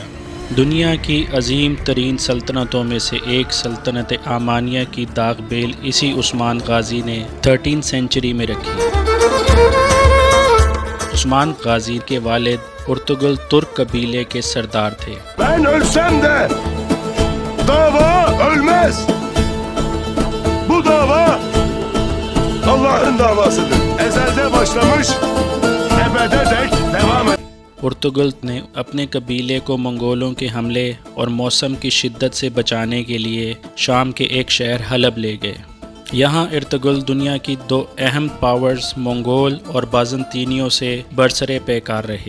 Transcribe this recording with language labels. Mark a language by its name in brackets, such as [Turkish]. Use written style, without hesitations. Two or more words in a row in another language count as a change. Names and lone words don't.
[Urdu] دنیا کی عظیم ترین سلطنتوں میں سے ایک سلطنت عمانیہ کی داغ بیل اسی عثمان غازی نے 13 سینچری میں رکھی۔ عثمان غازی کے والد ارطغرل ترک قبیلے کے سردار تھے۔ [Turkish] Ben ölsem de dava ölmez. Bu dava Allah'ın davasıdır. Ezelde başlamış, ebede dek devam eder. [Urdu] ارطغرل نے اپنے قبیلے کو منگولوں کے حملے اور موسم کی شدت سے بچانے کے لیے شام کے ایک شہر حلب لے گئے۔ یہاں ارطغرل دنیا کی 2 اہم پاورز منگول اور بازنطینیوں سے برسرے پیکار رہے۔